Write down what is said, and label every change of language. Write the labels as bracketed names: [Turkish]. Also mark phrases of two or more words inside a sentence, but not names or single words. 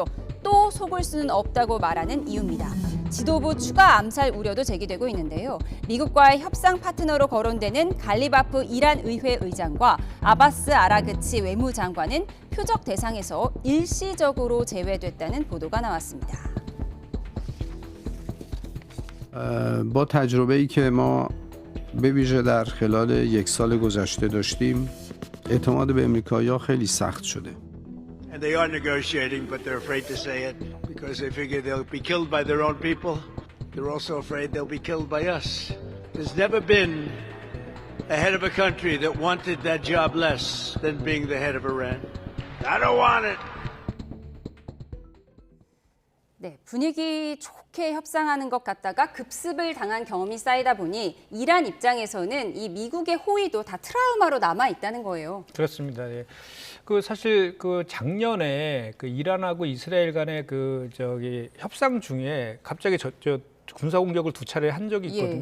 [Korean] 또 속을 수는 없다고 말하는 이유입니다. 지도부 추가 암살 우려도 제기되고 있는데요. 미국과의 협상 파트너로 거론되는 갈리바프 이란 의회 의장과 아바스 아라그치 외무장관은 표적 대상에서 일시적으로 제외됐다는 보도가 나왔습니다. [Persian] با تجربه‌ای که ما به ویژه در خلال یک سال گذشته داشتیم اعتماد به امریکایی‌ها خیلی سخت شده. [English] And they are negotiating, but they're afraid to say it because they figure they'll be killed by their own people. They're also afraid they'll be killed by us. There's never been a head of a country that wanted that job less than being the head of Iran. I don't want it. [Korean] 네, 분위기 좋게 협상하는 것 같다가 급습을 당한 경험이 쌓이다 보니 이란 입장에서는 이 미국의 호의도 다 트라우마로 남아 있다는 거예요. 그렇습니다. 예. 그 사실 그 작년에 그 이란하고 이스라엘 간의 그 협상 중에 갑자기 저 군사 공격을 2차례 한 적이 있거든요.